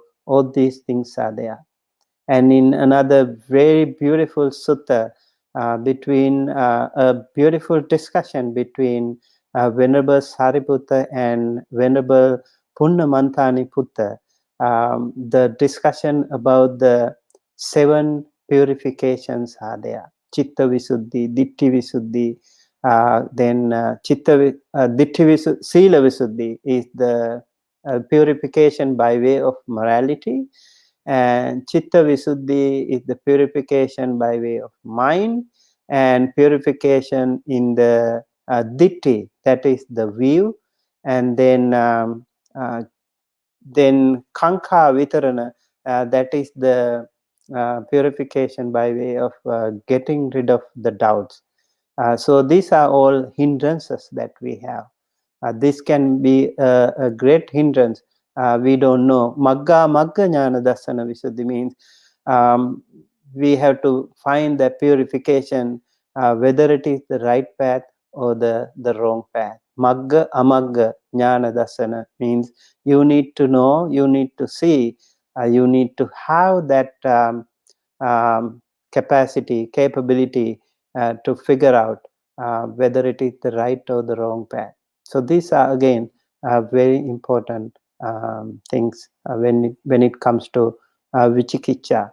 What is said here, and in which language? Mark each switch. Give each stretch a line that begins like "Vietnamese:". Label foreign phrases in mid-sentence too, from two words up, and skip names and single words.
English: All these things are there. And in another very beautiful sutta, between a beautiful discussion between Venerable Sariputta and Venerable Punnamantani Putta, the discussion about the 7 purifications are there.
Pali: Chitta Visuddhi, Ditti Visuddhi,
English: then
Pali: Ditti Visuddhi, Sila Visuddhi
English: is the purification by way of morality, and
Pali: Chitta Visuddhi
English: is the purification by way of mind, and purification in the Ditti, that is the view, and then
Pali: Kankha Vitarana,
English: that is the purification by way of getting rid of the doubts. So these are all hindrances that we have. This can be a great hindrance. We don't know.
Pali: Magga jnana dasana visuddhi
English: means we have to find the purification, whether it is the right path or the wrong path.
Pali: Magga amagga jnana dasana
English: means you need to know, you need to see, you need to have that capability to figure out whether it is the right or the wrong path. So these are again very important things when it comes to vichikicha.